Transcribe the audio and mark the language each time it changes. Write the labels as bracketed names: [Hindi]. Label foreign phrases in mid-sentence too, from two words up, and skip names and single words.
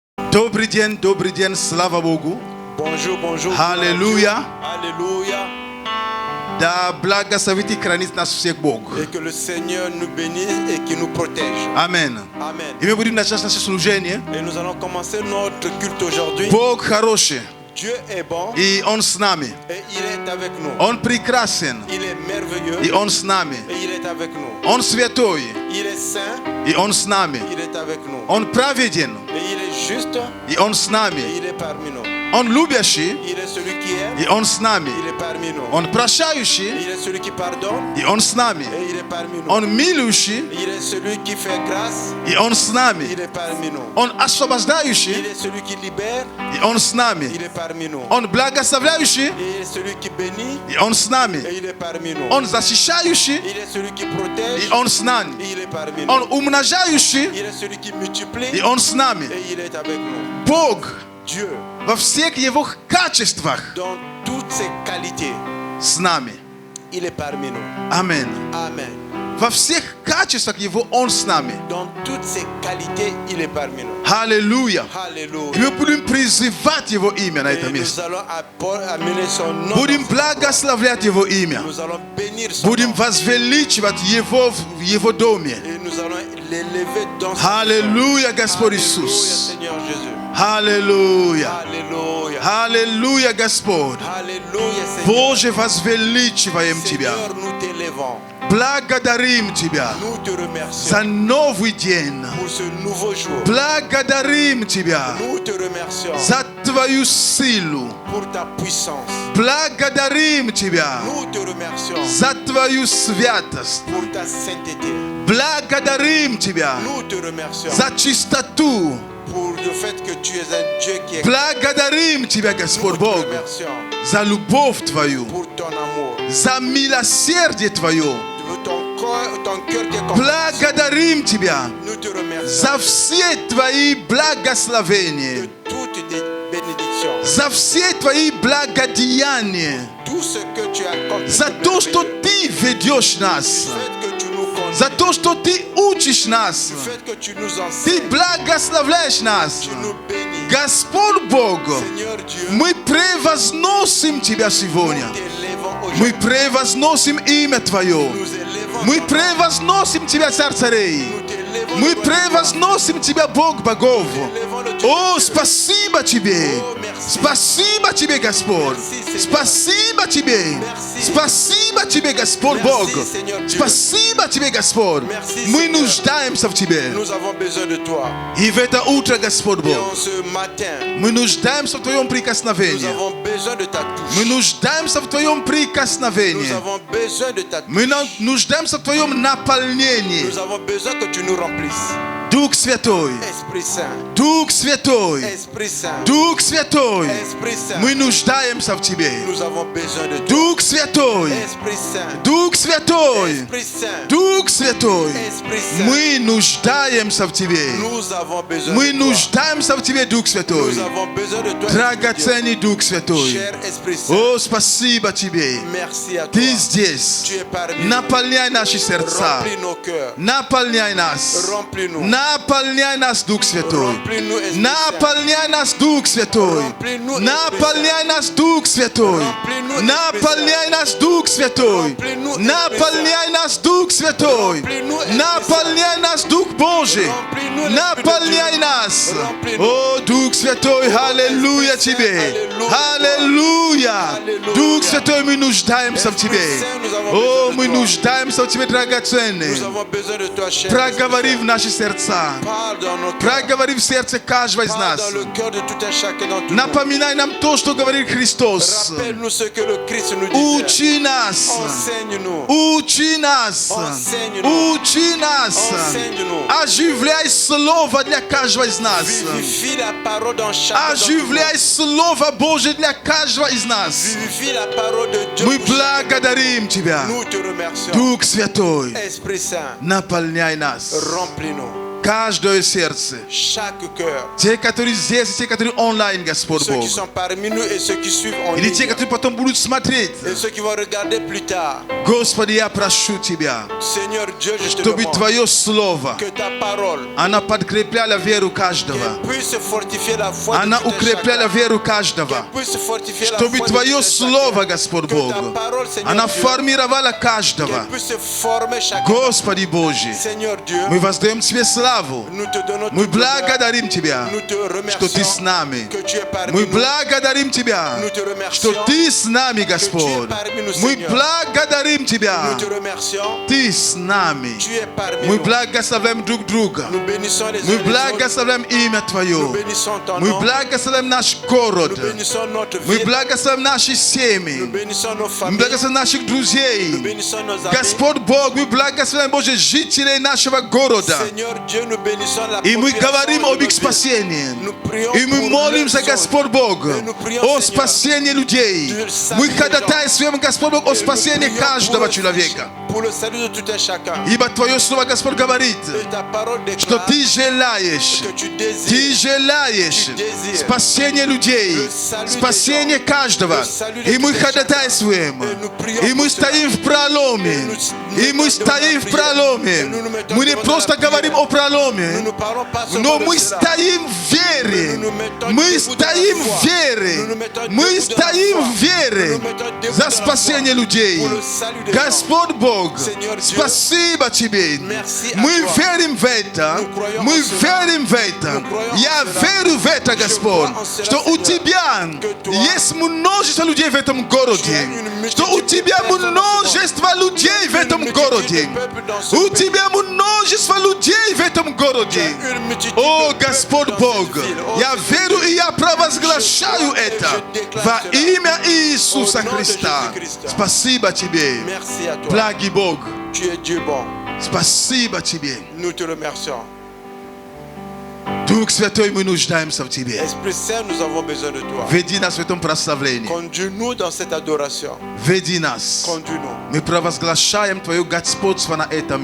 [Russian] Добрый день, слава Богу. [French] Bonjour, bonjour. [Russian] Аллилуйя. [French] Alléluia. [Russian] Да благословит и хранит нас всех Бог. [French] Et que le Seigneur nous bénisse et qu'il nous protège. [Russian] Амен. [French] Amen. [Russian] И мы будем начать наше служение. [French] Et nous allons commencer notre culte aujourd'hui. [Russian] Бог хороший, [French] Dieu est bon [Russian] и Он с нами. [French] et il est avec nous. [Russian] Он прекрасен, [French] Il est merveilleux [Russian] и Он с нами. [French] et il est avec nous. [Russian] Он святой, [French] Il est saint, [Russian] и Он с нами. [French] il est avec nous. [Russian] Он праведен, [French] Et il est juste [Russian] и Он с [French] et [Russian] нами. [French] il est parmi nous. [Russian] Он любящий, [French] Il est celui qui aime, [Russian] и Он с нами. [French] il est parmi nous. [Russian] Он прощающий, [French] Il est celui qui pardonne [Russian] и Он с нами. [French] et il est parmi nous. [Russian] Он милующий, [French] Il est celui qui fait grâce, [Russian] и Он с нами. [French] il est parmi nous. [Russian] Он [French] Il [Russian] освобождающий, [French] est celui qui libère, [Russian] и Он с нами. [French] il est parmi nous. [Russian] Он благословляющий, [French] Il est celui qui bénit [Russian] и Он с нами. [French] et il est parmi nous. [Russian] Он защищающий, [French] Il est celui qui protège [Russian] и Он с нами. [French] et il est parmi nous. [Russian] Он умножающий, [French] Il est celui qui multiplie [Russian] и Он с нами. [French] et il est avec nous. [Russian] Бог [French] Dieu, [Russian] во всех Его качествах [French] dans toutes ses qualités, [Russian] с нами. [French] il est parmi nous. [Russian] Аминь. [French] Amen. [Russian] Во всех качествах Его Он с нами. [French] Dans toutes ses qualités, il est parmi nous. [Russian] Аллилуйя. [French] Alléluia. [Russian] И мы будем призывать Его имя на [French] Et [Russian] это [French] nous [Russian] место. [French] allons amener son nom. [Russian] Будем благословлять Его имя. [French] Nous allons bénir son [Russian] Будем [French] nom. [Russian] возвеличивать Его в Его доме. [French] Et nous allons l'élever dans son [Russian] Аллилуйя, Господь [French] Alléluia, [Russian] Иисус. [French] Seigneur Jésus. [Russian] Аллилуйя. [French] Alléluia. [Russian] Аллилуйя, Господь. [French] Alléluia, Seigneur. [Russian] Боже, возвеличиваем Тебя. [French] Seigneur, nous t'élevons. [Russian] Благодарим Тебя [French] Nous te remercions [Russian] за новый день. [French] pour ce nouveau jour. [Russian] Благодарим Тебя [French] Nous te remercions [Russian] за Твою силу. [French] pour ta puissance. [Russian] Благодарим Тебя [French] Nous te remercions [Russian] за Твою святость. [French] pour ta sainteté. [Russian] Благодарим Тебя [French] Nous te remercions [Russian] за чистоту. [French] pour le fait que tu es un Dieu qui est. [Russian] Благодарим Тебя, [French] Nous [Russian] Господь [French] te [Russian] Бог, [French] remercions [Russian] за любовь Твою, [French] pour ton amour, [Russian] за милосердие Твое. [French] ton cœur qui est compréhensif. [Russian] Благодарим Тебя [French] Nous te remercions [Russian] за все Твои [French] de [Russian] благословения, [French] toutes tes bénédictions, [Russian] за все Твои благодеяния, [French] tout ce que tu as accompli. [Russian] за [French] de [Russian] то, что [French] merveilleux. [Russian] Ты ведешь нас, [French] Le fait que tu nous conduis, [Russian] за то, что Ты учишь нас, [French] le fait que tu nous [Russian] Ты [French] enseignes, [Russian] благословляешь нас. [French] tu nous bénis. [Russian] Господь Бог, [French] Seigneur Dieu, [Russian] мы превозносим Тебя сегодня. [French] nous t'élevons [Russian] Мы [French] aujourd'hui. [Russian] превозносим имя Твое. [French] Nous élevons [Russian] Мы [French] ton nom. [Russian] превозносим Тебя, Царь царей. [French] Nous t'élevons [Russian] Мы [French] le bon [Russian] превозносим Тебя, Бог богов. [French] Dieu. Élevons le Dieu [Russian] О, [French] de Dieu. [Russian] спасибо Тебе. [French] Oh, merci. [Russian] Спасибо Тебе, Господь. [French] Merci, Seigneur. [Russian] Спасибо Тебе. [French] Merci. [Russian] Спасибо Тебе, Господь [French] Merci, [Russian] Бог. [French] Seigneur Dieu. [Russian] Спасибо Тебе, Господь. [French] Merci, [Russian] Мы [French] Seigneur. [Russian] нуждаемся в Тебе. [French] Nous avons besoin de toi. [Russian] И в это утро, Господь [French] Et [Russian] Бог, [French] en ce matin, [Russian] мы нуждаемся в Твоем [French] nous [Russian] прикосновении. [French] avons besoin de ta [Russian] Мы [French] touche. [Russian] нуждаемся в Твоем [French] Nous [Russian] прикосновении. [French] avons besoin de ta touche. [Russian] Мы нуждаемся в Твоем наполнении. [French] Nous avons besoin que tu nous remplisses. [Russian] Дух Святой, [French] Esprit Saint, [Russian] Дух Святой, [French] Esprit Saint, [Russian] Дух Святой, [French] Esprit Saint. [Russian] мы нуждаемся в Тебе. [French] Nous avons besoin de toi. [Russian] Дух Святой, [French] Esprit Saint, [Russian] Дух Святой, [French] Esprit Saint, [Russian] Дух Святой, [French] Esprit Saint. [Russian] мы нуждаемся в Тебе. [French] Nous avons besoin [Russian] Мы [French] de toi. [Russian] нуждаемся в Тебе, Дух Святой. [French] Nous avons besoin de toi. [Russian] Драгоценный Дух Святой. [French] Cher Esprit Saint, [Russian] О, спасибо Тебе. [French] merci à toi. [Russian] Ты здесь. [French] Tu es parmi nous. [Russian] Наполняй наши сердца. [French] Remplis nos cœurs. [Russian] Наполняй нас. [French] Remplis-nous. [Russian] Наполняй нас, Дух Святой. [French] Remplis-nous, Esprit Saint. [Russian] Наполняй нас, Дух Святой. [French] Remplis-nous, [Russian] Наполняй нас, Дух Святой. [French] Remplis-nous, Esprit [Russian] Наполняй нас, Дух Святой. [French] Remplis-nous, Esprit [Russian] Наполняй нас, Дух Святой. [French] Remplis-nous, Esprit [Russian] Наполняй нас, Дух Божий. [French] Remplis-nous, Esprit [Russian] Наполняй [French] de Dieu. [Russian] нас. [French] Remplis-nous. [Russian] О, Дух Святой, аллилуйя [French] Esprit Saint, [Russian] Тебе. Аллилуйя. Аллилуйя. Аллилуйя. Дух Святой, мы нуждаемся в [French] Esprit [Russian] Тебе. [French] Saint, nous avons [Russian] О, [French] besoin de [Russian] мы [French] toi. [Russian] нуждаемся в Тебе, драгоценный. [French] Nous avons besoin de toi, cher. [Russian] Проговори в наши сердца. [French] Parle dans nos cœurs. [Russian] Проговори в сердце каждого из [French] Parle [Russian] нас. [French] dans le cœur de tout un chacun d'entre nous. [Russian] Напоминай нам то, что говорит Христос. [French] Rappelle-nous ce que le Christ nous disait. [Russian] Учи нас. [French] Enseigne-nous. [Russian] Учи нас. [French] Enseigne-nous. [Russian] Учи нас. [French] Enseigne-nous. [Russian] Оживляй слово для каждого из нас. [French] Vivifie la parole dans chacun d'entre nous. [Russian] Оживляй слово Божье для каждого из нас. [French] Vivifie la parole de Dieu. [Russian] Мы [French] pour chacun. [Russian] благодарим Тебя. [French] Nous te remercions. [Russian] Дух Святой, [French] Esprit Saint, [Russian] наполняй нас. [French] remplis-nous. [Russian] каждое сердце. [French] chaque cœur. [Russian] Те, которые здесь, и те, которые онлайн, Господь [French] Ceux [Russian] Бог. [French] qui sont parmi nous et ceux qui suivent en [Russian] Или те, [French] ligne. [Russian] которые потом будут смотреть. [French] Et ceux qui vont regarder plus tard. [Russian] Господи, я прошу Тебя, [French] Seigneur Dieu, je te [Russian] чтобы [French] demande [Russian] Твое Слово, [French] que ta parole [Russian] она подкрепляла веру каждого. [French] puisse fortifier la foi de [Russian] Она [French] tout un [Russian] укрепляла [French] chacun. [Russian] веру каждого. [French] Puisse fortifier la [Russian] Чтобы [French] foi de [Russian] Твое [French] tout un [Russian] Слово, [French] chacun. [Russian] Господь [French] Que [Russian] Бог, [French] ta parole, Seigneur [Russian] она [French] Dieu, [Russian] формировала каждого. [French] qu'elle puisse former chacun. [Russian] Господи Божий, [French] Seigneur Dieu, [Russian] мы воздаем Тебе славу. [French] nous te donnons [Russian] Мы [French] toute l'honneur. [Russian] благодарим Тебя, [French] Nous te [Russian] что Ты с [French] remercions [Russian] нами. [French] que tu es parmi [Russian] Мы [French] nous. [Russian] благодарим Тебя, [French] Nous te remercions [Russian] что Ты с нами, Господь. Мы благодарим Тебя, [French] Nous te remercions. [Russian] Ты с нами. [French] Tu es parmi [Russian] Мы [French] nous. [Russian] благословляем друг друга. [French] Nous bénissons les [Russian] Мы [French] uns les autres. [Russian] благословляем имя [French] Nous [Russian] Твое. [French] bénissons ton [Russian] Мы [French] nom. [Russian] благословляем наш город. [French] Nous bénissons notre [Russian] Мы [French] ville. [Russian] благословляем наши [French] Nous [Russian] семьи. [French] bénissons nos [Russian] Мы [French] familles. [Russian] благословляем наших [French] Nous [Russian] друзей. [French] bénissons nos amis. [Russian] Господь Бог, мы благословляем, Боже, жителей нашего города. [French] Seigneur Dieu, nous bénissons la [Russian] И мы [French] population [Russian] говорим [French] de [Russian] об [French] notre [Russian] их [French] ville. [Russian] спасении. [French] Nous prions [Russian] И мы [French] pour [Russian] молимся, [French] leurs [Russian] Господь Бог, [French] Et nous prions, [Russian] о [French] Seigneur, [Russian] спасении людей. Мы ходатайствуем, Господь Бог, о [French] Et nous [Russian] спасении [French] prions [Russian] каждого [French] pour le- [Russian] человека. [French] Pour le salut de tout un chacun. [Russian] Ибо Твое Слово, Господь, говорит, [French] Et ta parole [Russian] что [French] déclare [Russian] Ты желаешь, [French] que tu [Russian] Ты [French] désires [Russian] желаешь [French] Tu désires [Russian] спасение людей, [French] le salut [Russian] спасение [French] des gens, [Russian] каждого. [French] le salut de [Russian] И мы [French] tout un [Russian] ходатайствуем, [French] chacun. Et nous prions [Russian] и мы [French] pour [Russian] стоим [French] cela. [Russian] в проломе, [French] Et nous [Russian] и мы [French] mettons [Russian] стоим [French] devant [Russian] в [French] la prière. [Russian] проломе. [French] Et nous nous mettons [Russian] Мы не [French] devant [Russian] просто [French] la prière. [Russian] говорим о [French] Nous [Russian] проломе, [French] ne parlons pas [Russian] но [French] seulement de [Russian] мы [French] cela. [Russian] стоим в вере. [French] Nous nous mettons [Russian] Мы [French] debout dans la [Russian] стоим [French] foi. [Russian] в вере. [French] Nous nous mettons [Russian] Мы [French] debout dans la [Russian] стоим [French] foi. [Russian] в вере [French] Nous nous mettons debout [Russian] за [French] dans la [Russian] спасение [French] foi. [Russian] людей. [French] Pour le salut des [Russian] Господь Бог, [French] Seigneur Dieu, [Russian] спасибо Тебе. [French] merci à [Russian] Мы [French] toi. [Russian] верим в это. [French] Nous croyons [Russian] Мы [French] en cela. [Russian] верим в это. [French] Nous croyons [Russian] Я [French] en cela. [Russian] верю в это, [French] Je [Russian] Господь, [French] crois en cela, [Russian] что у [French] Seigneur. [Russian] Тебя [French] Que toi, [Russian] есть множество людей в этом [French] tu as [Russian] городе. [French] une [Russian] Что у [French] multitude [Russian] Тебя [French] de personnes dans ce [Russian] множество людей в этом городе. У Тебя множество людей в этом городе. О, Господь Бог, я верю и я провозглашаю это во имя Иисуса Христа. Спасибо Тебе, [French] Merci à toi. [Russian] благий Бог. [French] Tu es Dieu bon. [Russian] Спасибо Тебе. [French] Nous te remercions. [Russian] Дух Святой, мы нуждаемся в Тебе. [French] Esprit Saint, nous avons besoin de toi. [Russian] Веди нас в этом прославлении. [French] Conduis-nous dans cette adoration. [Russian] Веди нас. [French] Conduis-nous. [Russian] Мы провозглашаем Твое господство на этом